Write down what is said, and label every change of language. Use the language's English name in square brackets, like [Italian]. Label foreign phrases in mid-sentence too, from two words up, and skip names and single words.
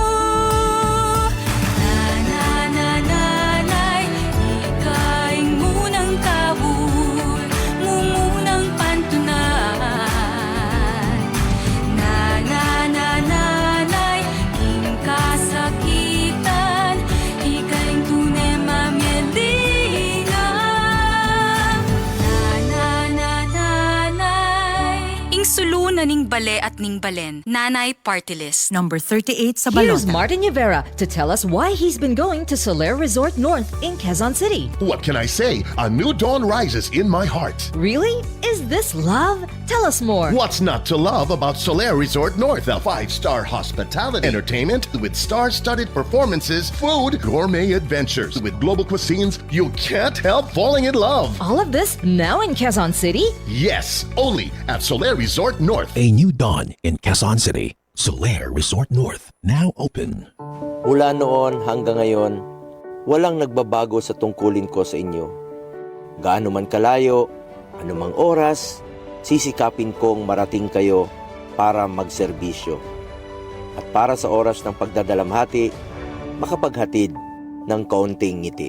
[Pampanga] Nanay Ikaing munang kabul Mumunang pantunan Nanay King kasakitan Ikaing tunay mamyelinga Nanay Ing sulunan ning Bale at Ning Balen, Nanay Party List. [English] Number 38 sa Here's [Pampanga] balota. [English] Martin Rivera to tell us why he's been going to Soler Resort North in Quezon City. What can I say? A new dawn rises in my heart. Really? Is this love? Tell us more. What's not to love about Soler Resort North? A 5-star hospitality, entertainment with star-studded performances, food, gourmet adventures with global cuisines. You can't help falling in love. All of this now in Quezon City? Yes, only at Soler Resort North. A new dawn in Quezon City. Solaire Resort North, now open. [Filipino] Mula noon hanggang ngayon, walang nagbabago sa tungkulin ko sa inyo. Gaano man kalayo, anumang oras, sisikapin kong marating kayo para magserbisyo. At para sa oras ng pagdadalamhati, makapaghatid ng kaunting ngiti.